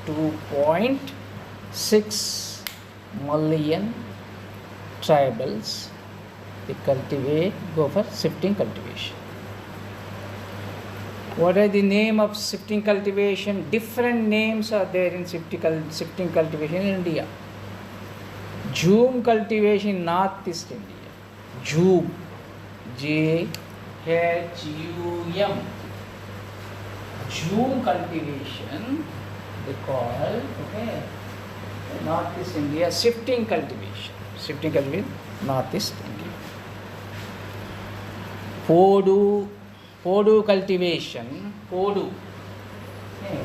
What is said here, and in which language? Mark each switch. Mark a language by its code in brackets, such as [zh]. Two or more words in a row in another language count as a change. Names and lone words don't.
[en] 2.6 million tribals, they cultivate, go for shifting cultivation. What are the name of shifting cultivation? Different names are there in shifting cultivation in India. Jhum cultivation in Northeast India. Jhum. Jhum. Jhum cultivation, they call, okay, Northeast India shifting cultivation. Shifting cultivation, Northeast India. Podu cultivation, Podu. Okay.